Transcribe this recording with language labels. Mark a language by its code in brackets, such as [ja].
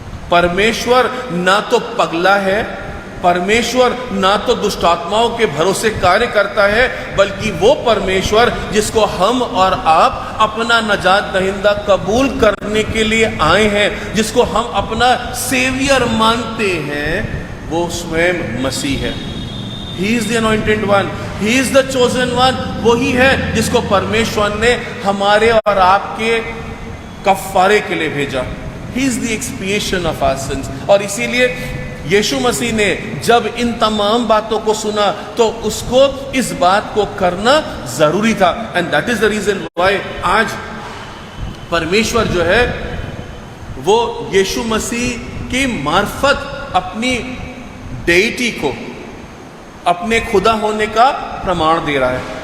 [hi] परमेश्वर ना तो पगला है, परमेश्वर ना तो दुष्ट आत्माओं के भरोसे कार्य करता है, बल्कि वो परमेश्वर जिसको हम और आप अपना नजात दहिंदा कबूल करने के लिए आए हैं, जिसको हम अपना सेवियर मानते हैं, वो स्वयं मसीह है। [en] He is the anointed one, He is the chosen one। [hi] वही है जिसको परमेश्वर ने हमारे और आपके कफ़ारे के लिए भेजा। [en] He is the expiation of our sins। [hi] और इसीलिए यीशु मसीह ने जब इन तमाम बातों को सुना तो उसको इस बात को करना जरूरी था। [en] and that is the reason why [hi] आज परमेश्वर जो है वो यीशु मसीह की मार्फत अपनी डेइटी को, अपने खुदा होने का प्रमाण दे रहा है।